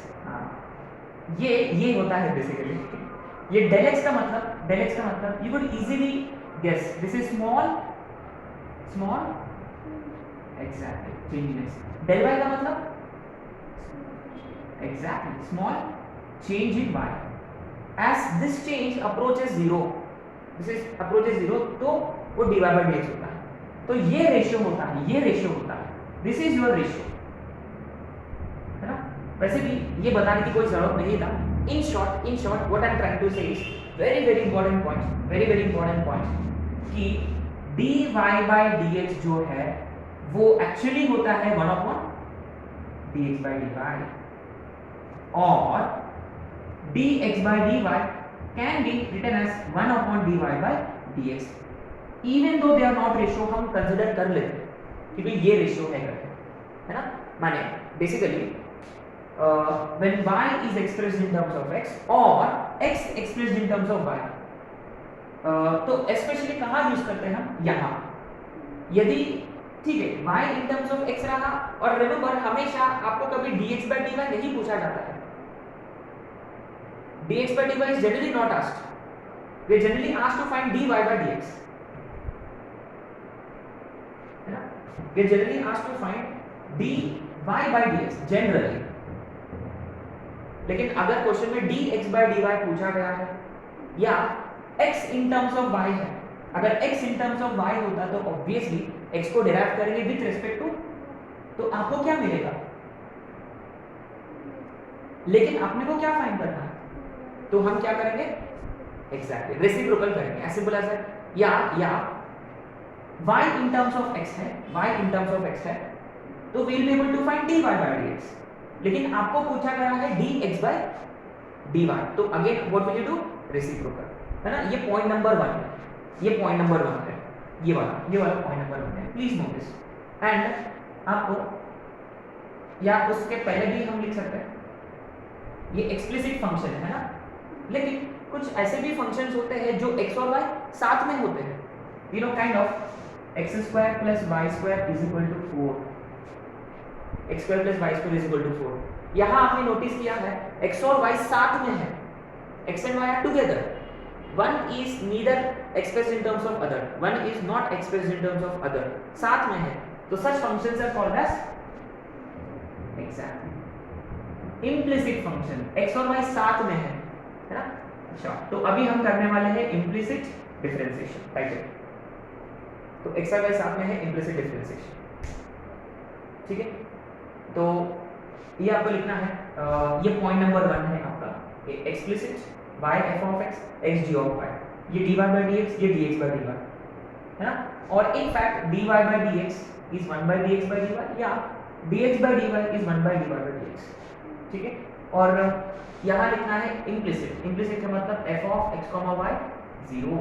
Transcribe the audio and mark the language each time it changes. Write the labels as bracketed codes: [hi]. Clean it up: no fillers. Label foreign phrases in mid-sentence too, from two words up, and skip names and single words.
[hi] ये होता है बेसिकली। ये del x का मतलब [en] you could easily guess this is small exactly change in x. del y [hi] का मतलब [en] exactly small change in y. as this change approaches 0, [hi] तो वो dy by dx होता है। तो ये रेशियो होता है, [en] this is your ratio, [hi] है ना। वैसे भी ये बताने की कोई जरूरत नहीं था। [en] in short what I am trying to say is very important point [hi] कि dy by dx जो है वो एक्चुअली होता है [en] 1 upon dx by dy, और dx by dy can be written as 1 upon dy by dx, even though they are not ratio। [hi] हम कंसिडर कर लेते हैं कि भाई ये रेशियो है करके, है ना। माने बेसिकली [en] when y is expressed in terms of x और x expressed in terms of y, [hi] तो स्पेशली कहाँ यूज करते हैं हम? यहाँ। यदि ठीक है [en] y in terms of x [hi] रहा, और रिमेंबर हमेशा आपको कभी dx by dy नहीं पूछा जाता है। [en] dx by dy is generally not asked. We are generally asked to find dy by dx, [hi] है ना। [en] We are generally asked to find dy by dx generally। [hi] लेकिन अगर क्वेश्चन में dx by dy पूछा गया है या [en] x in terms of y [hi] है, अगर [en] x in terms of y [hi] होता तो ऑब्वियसली x को डिराइव करेंगे [en] with respect to, [hi] तो आपको क्या मिलेगा? लेकिन आपने को क्या फाइंड करना है? तो हम क्या करेंगे? [en] exactly reciprocal करेंगे, as simple as that. या y in terms of x [hi] है, तो [en] we will be able to find dy by dx। [hi] लेकिन आपको पूछा गया है dx by dy, [en] तो again what will you do? [hi] रेसिप्रोकल, है ना। ये पॉइंट नंबर 1 है, ये वाला पॉइंट नंबर 1 है, [en] please note this. [hi] एंड आपको या उसके पहले भी हम लिख सकते हैं, ये एक्सप्लिसिट फंक्शन है ना। लेकिन कुछ ऐसे भी फंक्शंस होते हैं जो x और y साथ में होते हैं, [en] you know kind of [hi] x² + y² = 4, x² + y² = 4। यहाँ आपने नोटिस किया है x और y साथ में है, [en] x and y are together, one is neither expressed in terms of other, one is not expressed in terms of other, [hi] साथ में है, तो [en] such functions are called as exactly implicit function। [hi] x और y साथ में है ना। अच्छा, तो अभी हम करने वाले हैं इम्प्लिसिट डिफरेंशिएशन, राइट है। तो x और y साथ में है, इम्प्लिसिट डिफरेंशिएशन, ठीक है। तो ये आपको लिखना है, ये पॉइंट नंबर 1 है आपका, एक्सप्लिसिट y f of x x g of y, ये dy by dx, ये dx by dy, है ना। [en] और in fact dy by dx is 1 by dx by dy, या dx by dy is 1 by dy by dx, [hi] ठीक है। और यहाँ लिखना है इम्प्लिसिट का मतलब f of x, y 0।